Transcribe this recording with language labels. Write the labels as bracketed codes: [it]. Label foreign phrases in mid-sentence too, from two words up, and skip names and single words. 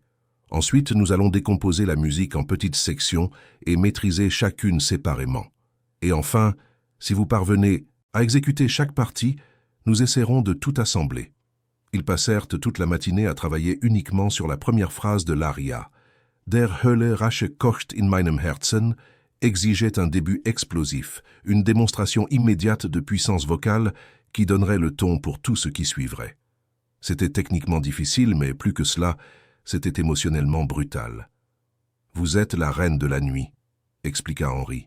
[fr] Ensuite, nous allons décomposer la musique en petites sections et maîtriser chacune séparément. Et enfin, si vous parvenez à exécuter chaque partie, nous essaierons de tout assembler. Ils passèrent toute la matinée à travailler uniquement sur la première phrase de l'aria. Der Hölle Rache kocht in meinem Herzen exigeait un début explosif, une démonstration immédiate de puissance vocale qui donnerait le ton pour tout ce qui suivrait. C'était techniquement difficile, mais plus que cela, c'était émotionnellement brutal. « Vous êtes la reine de la nuit », expliqua Henry.